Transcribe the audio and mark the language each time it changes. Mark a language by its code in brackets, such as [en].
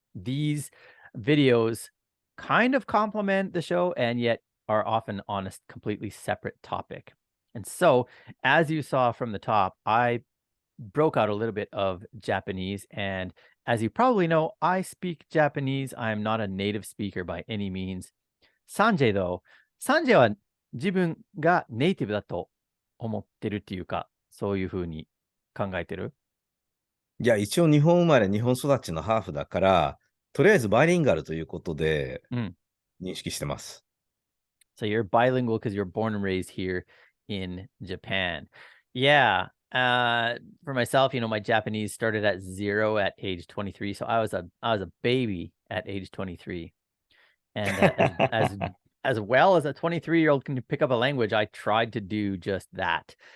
[en] These videos kind of complement the show and yet are often on a completely separate topic. And so, as you saw from the top, I broke out a little bit of Japanese. And as you probably know, I speak Japanese. I'm not a native speaker by any means. [ja] Sanjay, [en] though, [ja] Sanjay は自分がネイティブだと思ってるっていうか、そういうふうに考えてる？いや、一応日本生まれ、日本育ちのハーフだから、とりあえずバイリンガルということで認識してます。 [en] So you're bilingual because you're born and raised here in Japan. Yeah. For myself, my Japanese started at 0 at age 23. So I was a baby at age 23. And as well as a 23-year-old can pick up a language, I tried to do just that.